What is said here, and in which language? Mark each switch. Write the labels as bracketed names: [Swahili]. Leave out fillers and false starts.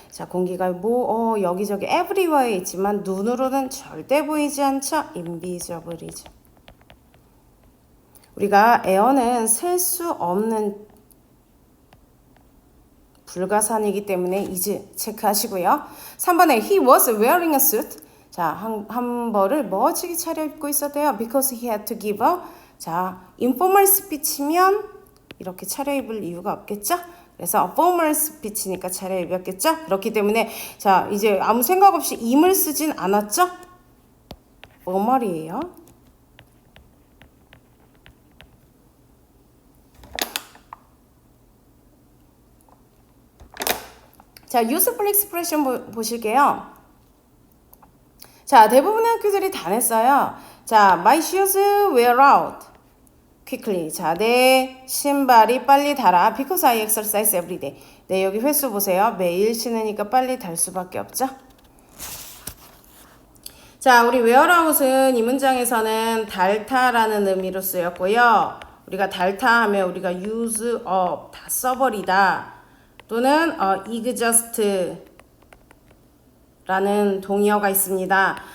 [Korean] 자, 공기가 여기저기 everywhere 있지만 눈으로는 절대 보이지 않죠. invisible이죠. 우리가 에어는 셀 수 없는 불가산이기 때문에 이제 체크하시고요. 3번에 [English] he was wearing a suit. [Korean] 자, 한 벌을 멋지게 차려입고 있었대요. [English] Because he had to give a. [Korean] 자, informal speech면 이렇게 차려입을 이유가 없겠죠? 그래서 formal speech니까 차려입었겠죠? 그렇기 때문에 자, 이제 아무 생각 없이 im을 쓰진 않았죠? formal이에요. 자, useful expression 보실게요. 자, 대부분의 학교들이 다 냈어요. [English] 자, my shoes wear out quickly. [Korean] 자, 내 신발이 빨리 닳아. [English] Because I exercise every day. [Korean] 네, 여기 횟수 보세요. 매일 신으니까 빨리 닳을 수밖에 없죠. 자, 우리 wear out은 이 문장에서는 닳다라는 의미로 쓰였고요. 우리가 닳다 하면 우리가 use up, 다 써버리다. 또는 exhaust 라는 동의어가 있습니다.